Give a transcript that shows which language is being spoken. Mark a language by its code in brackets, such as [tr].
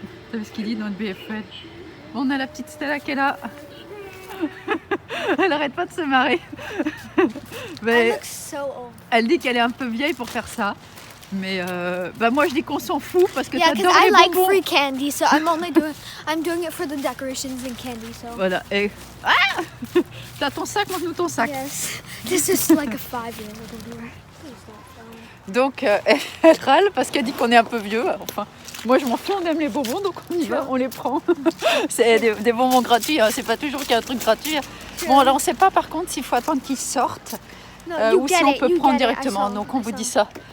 [fr] T'as vu ce qu'il dit, [en] don't be afraid. [fr] Bon, on a la petite Stella qui est là. Elle arrête pas de se marrer. Mais elle dit qu'elle est un peu vieille pour faire ça. Mais moi je dis qu'on s'en fout parce que t'adores les bonbons. [en] I like free candy, so I'm doing it for the decorations and candy. So. [fr] Voilà. Et t'as ton sac, montre-nous ton sac. [en] Yes, this is like a 5-year-old. [fr] Donc elle râle parce qu'elle dit qu'on est un peu vieux. Enfin, moi je m'en fous, on aime les bonbons, donc on y va, on les prend. C'est des bonbons gratuits, c'est pas toujours qu'il y a un truc gratuit. Bon, alors on sait pas par contre s'il faut attendre qu'ils sortent ou si on peut prendre directement. Donc on vous dit ça.